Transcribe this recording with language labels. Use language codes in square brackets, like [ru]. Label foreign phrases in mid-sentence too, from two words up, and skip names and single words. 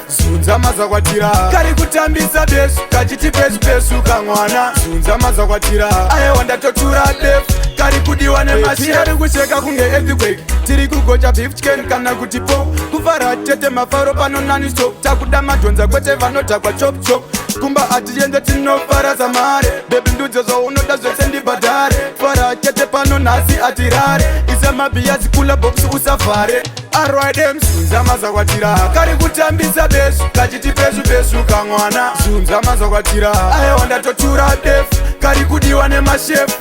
[sn] Sunza mazakwatira. Kari kutambisa besu. Kachiti pesu pesu kamwana. Sunza mazakwatira. Aye wanda totura def. Kari kudiwa ne mashef. Tiri kucheka kunge earthquake. Tiri kugocha fifty K kana kuti po. Kufara tete mafaro pano nani stop. Takuda madhonza kwete vanota kwa [en] chop chop. [sn] Kumba atiende tinofara samare. Baby ndudzo zaunoda zvese ndibhadhare. Fara tete pano nasi atirare. Ise mabiya zikula box usafare. R Y D M sunza mazakwatira. Kari kutambisa besu. Kachiti pesu pesu kamwana. Sunza mazakwatira. Aye wanda totura def. Kari kudiwa ne mashef.